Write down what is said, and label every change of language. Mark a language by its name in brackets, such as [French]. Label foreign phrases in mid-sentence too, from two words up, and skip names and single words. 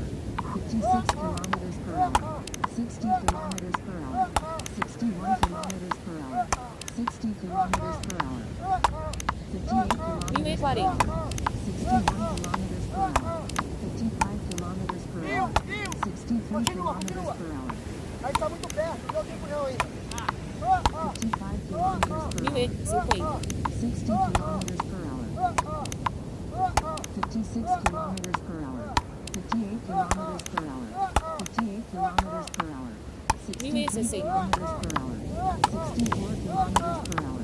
[English] 56 kilometers per hour. 60 kilometers per hour. 61 kilometers per hour. 60 kilometers per hour. 58 kilometers per hour. 61 kilometers per hour. 55 kilometers per hour. 63 kilometers per hour. [Portuguese] Aí tá muito perto, não deu tempo não ainda. [English] 55 kilometers per hour. 60 kilometers per hour. 56 kilometers per hour. 58 kilometers per hour. 58 kilometers per hour. 63 kilometers per hour. 64 kilometers per hour.